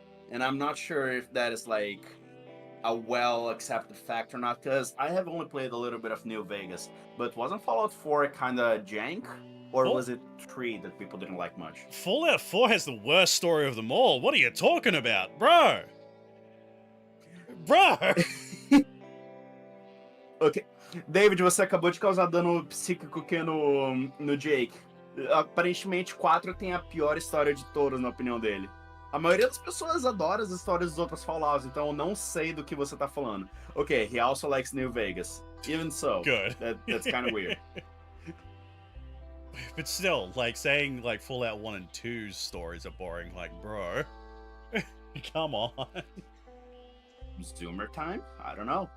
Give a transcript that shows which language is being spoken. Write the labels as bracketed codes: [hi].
[en] And I'm not sure if that is like a well-accepted fact or not, because I have only played a little bit of New Vegas. But wasn't Fallout 4 kind of jank? Or was it 3 that people didn't like much? Fallout 4 has the worst story of them all. What are you talking about, bro? Bro! Ok. [pt] David, você acabou de causar dano psíquico que no Jake. Aparentemente, 4 tem a pior história de todos, na opinião dele. A maioria das pessoas adora as histórias dos outros Fallouts, então eu não sei do que você tá falando. [en] Okay, he also likes New Vegas. Even so. Good. That's kind of weird. But still, saying Fallout 1 and 2's stories are boring, bro. Come on. Zoomer time? I don't know.